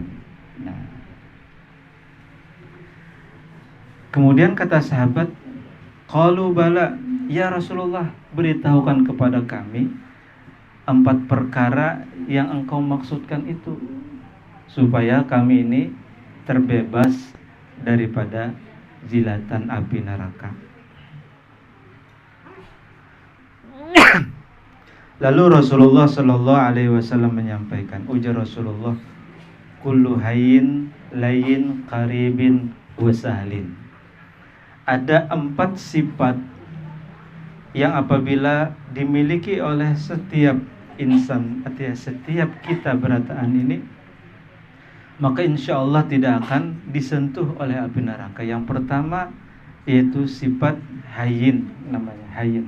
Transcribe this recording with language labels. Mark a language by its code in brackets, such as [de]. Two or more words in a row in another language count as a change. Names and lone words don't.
[id] Nah, kemudian kata sahabat, [ar] قالوا بلى يا رسول الله, [id] beritahukan kepada kami 4 perkara yang engkau maksudkan itu, supaya kami ini terbebas daripada zilatan api neraka. Lalu Rasulullah [ar] صلى الله عليه وسلم [id] menyampaikan, ujar Rasulullah, [ar] كل هين لين قريب سهل. [id] Ada 4 sifat yang apabila dimiliki oleh setiap insan, artinya setiap kita berataan ini, maka [ar] إن شاء الله [id] tidak akan disentuh oleh api neraka. Yang pertama yaitu sifat hayyin, namanya hayyin.